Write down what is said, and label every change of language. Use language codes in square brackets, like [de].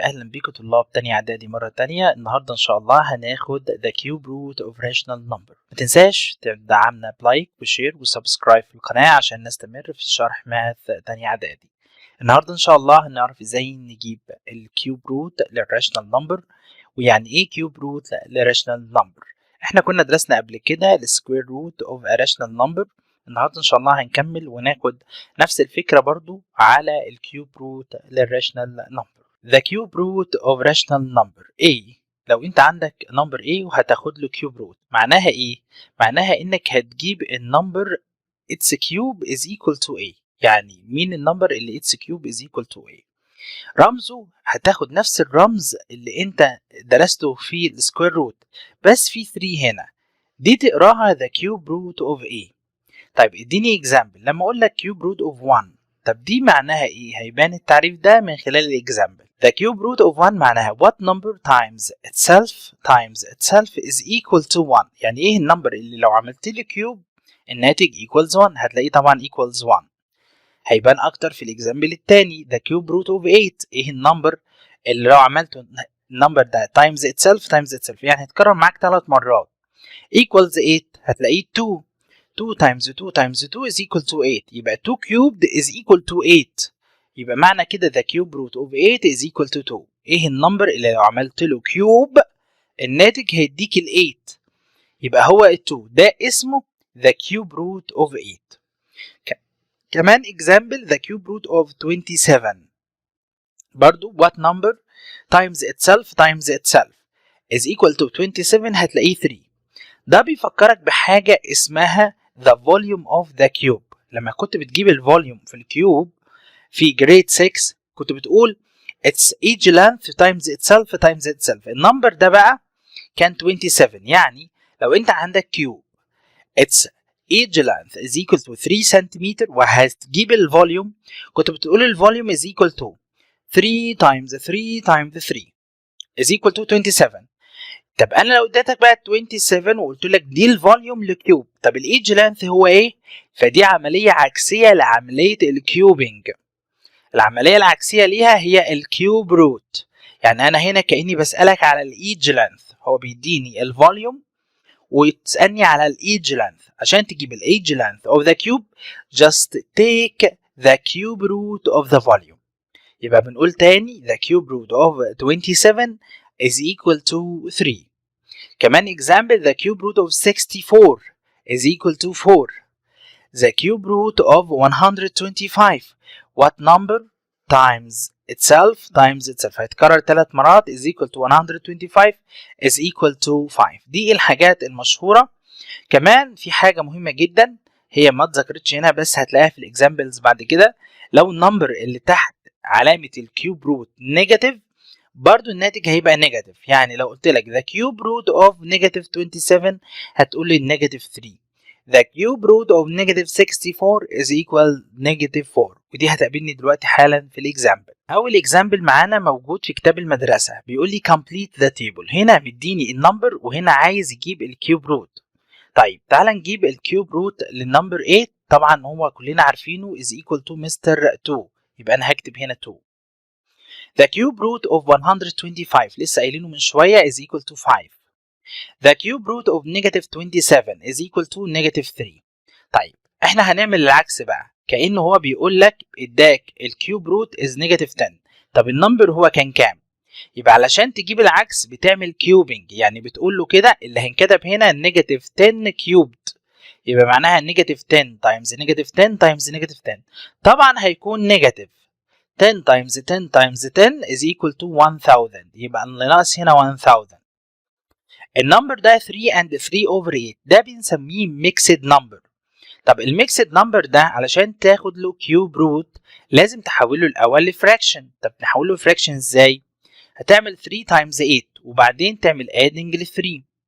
[ar] اهلا بكم طلاب تانية اعدادي مرة تانية. النهاردة ان شاء الله هناخد [en] the cube root of rational number. [ar] ما تنساش تدعمنا بلايك وشير وسبسكرايب في القناة عشان نستمر في شرح ماث تانية اعدادي. النهاردة ان شاء الله هنعرف ازاي نجيب الكيوب روت للراشنال نمبر، ويعني ايه كيوب روت للراشنال نمبر. احنا كنا درسنا قبل كده السكوير روت اوف راشنال نمبر. النهارده ان شاء الله هنكمل وناخد نفس الفكرة برضو على الكيوب روت للراشنال نمبر. [en] The cube root of rational number A. [ar] لو انت عندك نمبر A وهتاخد له كيوب روت، معناها ايه؟ معناها انك هتجيب النمبر [en] its cube is equal to A. [ar] يعني مين النمبر اللي [en] its cube is equal to A؟ [ar] رمزه هتاخد نفس الرمز اللي انت درسته في السكوير روت، بس في 3 هنا، دي تقراها [en] the cube root of A. [ar] طيب اديني اكزامبل. لما اقول لك كيوب روت اوف 1، طب دي معناها ايه؟ هيبان التعريف ده من خلال الاكزامبل. [en] The cube root of 1 [ar] معناها [en] what number times itself is equal to 1. [ar] يعني ايه النمبر اللي لو عملت له كيوب الناتج [en] equals 1؟ [ar] هتلاقيه طبعا equals 1. هيبان اكتر في الاكزامبل التاني. [en] The cube root of 8. [ar] ايه النمبر اللي لو عملته النمبر ده [en] times itself [ar] يعني هيتكرر معاك 3 مرات [en] equals 8؟ [ar] هتلاقيه 2. [en] 2 times 2 times 2 is equal to 8. [ar] يبقى [en] 2 cubed is equal to 8. [ar] يبقى معنى كده [en] the cube root of 8 is equal to 2. [ar] ايه النمبر اللي لو عملت له كيوب الناتج هيديك ال 8؟ يبقى هو ال 2 ده اسمه [en] the cube root of 8. [ar] كمان [en] example the cube root of 27. [ar] برضو [en] what number times itself is equal to 27؟ [ar] هتلاقيه 3. ده بيفكرك بحاجة اسمها [en] the volume of the cube. [ar] لما كنت بتجيب الفوليوم في الكيوب في grade 6 كنت بتقول [en] its each length times itself. [ar] النمبر ده بقى كان 27. يعني لو انت عندك كيوب [en] its each length is equal to 3 [ar] سنتيمتر وهتجيب الفوليوم، كنت بتقول الفوليوم [en] is equal to 3 times 3 times 3 is equal to 27. [ar] طب انا لو اديتك بقى 27 وقلت لك دي الفوليوم للكيوب، طب الايدج لينث هو ايه؟ فدي عمليه عكسيه لعمليه الكيوبينج. العمليه العكسيه ليها هي الكيوب روت. يعني انا هنا كاني بسالك على الايدج لينث، هو بيديني الفوليوم ويسالني على الايدج لينث. عشان تجيب الايدج لينث اوف ذا كيوب [en] just take the cube root of the volume. [ar] يبقى بنقول تاني [en] the cube root of 27 is equal to 3. كمان example the cube root of 64 is equal to 4. The cube root of 125 what number times itself [ar] هيتكرر 3 مرات [en] is equal to 125 is equal to 5. [ar] دي الحاجات المشهورة. كمان في حاجة مهمة جدا هي ما اتذكرتش هنا بس هتلاقيها في الاكزامبلز بعد كده. لو النمبر اللي تحت علامة الكيوب روت نيجاتيف برضو الناتج هيبقى نيجاتيف. يعني لو قلت لك [en] the cube root of negative 27 [ar] هتقول لي [en] negative 3. the cube root of negative 64 is equal negative 4. [ar] ودي هتقابلني دلوقتي حالا في الاكزامبل. اول اكزامبل معانا موجود في كتاب المدرسة، بيقول لي [en] complete the table. [ar] هنا مديني النمبر وهنا عايز يجيب الكيوب روت. طيب تعال نجيب الكيوب روت للنمبر 8. طبعا هو كلنا عارفينه [en] is equal to Mr. [ar] 2. يبقى انا هكتب هنا 2. [en] The cube root of 125 [ar] لسه قايلينه من شوية [en] is equal to 5. The cube root of negative 27 is equal to negative 3. [ar] طيب احنا هنعمل العكس بقى، كأنه هو بيقول لك اداك الكيوب روت [en] is negative 10. [ar] طب النمبر هو كان كام؟ يبقى علشان تجيب العكس بتعمل كيوبينج، يعني بتقول له كده اللي هنكتب هنا [en] negative 10 cubed. [ar] يبقى معناها [en] negative 10 times negative 10 times negative 10. [ar] طبعا هيكون [en] negative 10 times 10 times 10 is equal to 1000. [ar] يبقى اللي ناقص هنا 1000. النمبر ده 3 and 3 over 8 ده بنسميه [en] mixed number. [ar] طب الميكسد نمبر ده علشان تاخد له كيوب روت لازم تحوله الاول لفراكشن. طب نحوله لفراكشن ازاي؟ هتعمل [en] 3 times 8 [ar] وبعدين تعمل adding ل 3.